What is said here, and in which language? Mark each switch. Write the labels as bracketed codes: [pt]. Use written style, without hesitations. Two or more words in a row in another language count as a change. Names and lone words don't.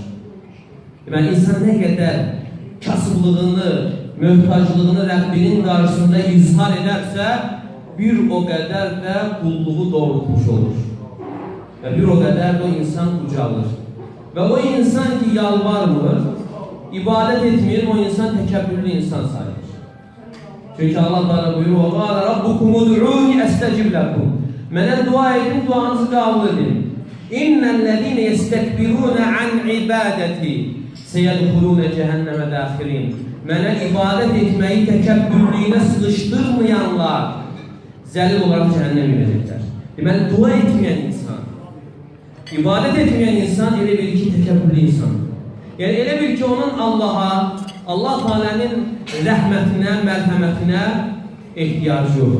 [az] Deməli, insan nə qədər kasıblığını, möhtaclığını Rəbbinin qarşısında izhar edərsə, bir o qədər də qulluğu doğrultmuş olur. Və bir o qədər də o insan ucalır. Və o insan ki yalvarmır, ibadət etmir, o insan təkəbbürlü insan sayılır. Çünki Allah Teala buyurur, [ar] وَقَالَ رَبُّكُمُ دُعُونِ أَسْتَجِبْ لَكُمْ. [az] Mənə dua edin, duanızı qəbul edin. [ar] إِنَّ الَّذِينَ يَسْتَكْبِرُونَ عَنْ عِبَادَتِي سَيَدْخُلُونَ جَهَنَّمَ دَاخِرِينَ. [az] Mənə ibadət etməyi təkəbbürlüyünə sıxışdırmayanlar zəlil olaraq cəhənnəm edəcəklər. Deməli, dua etməyən insan, ibadət etməyən insan elə bil ki, təkəbbürlü insan. Yəni, elə bil ki, onun Allaha, Allah Teala'nın rəhmətinə, mərhəmətinə ehtiyacı yox.